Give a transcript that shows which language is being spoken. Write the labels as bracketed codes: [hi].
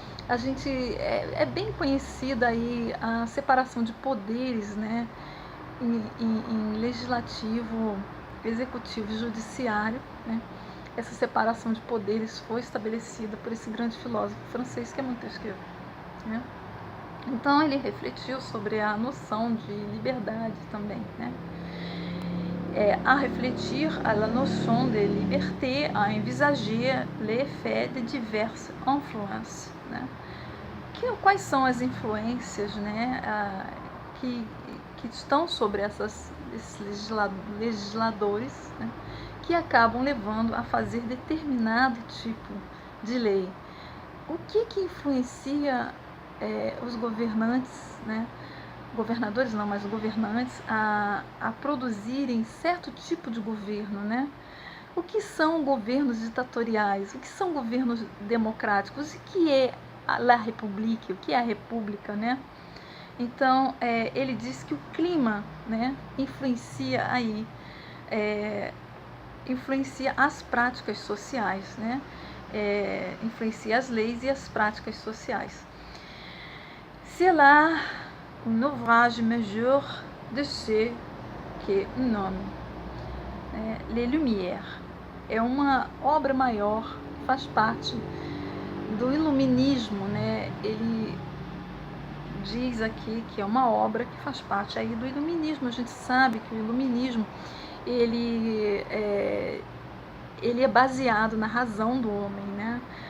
[pt] A gente é bem conhecida aí a separação de poderes, né, em legislativo, executivo e judiciário, né? Essa separação de poderes foi estabelecida por esse grande filósofo francês que é Montesquieu, né? Então ele refletiu sobre a noção de liberdade também, né? [fr] À réfléchir à la notion de liberté, à envisager l'effet de diverses influences, né? [pt] Quais são as influências, né, que estão sobre esses legisladores, né, que acabam levando a fazer determinado tipo de lei? O que influencia os governantes, né, governadores não, mas governantes a produzirem certo tipo de governo, né? O que são governos ditatoriais? O que são governos democráticos? E o que é a la République? O que é a república, né? Então, ele diz que o clima, né, influencia aí, influencia as práticas sociais, né? Influencia as leis e as práticas sociais. [fr] C'est là un ouvrage majeur de ceux que nomme Les Lumières. [pt] É uma obra maior, faz parte do iluminismo, né? Ele diz aqui que é uma obra que faz parte aí do iluminismo. A gente sabe que o iluminismo ele é baseado na razão do homem, né?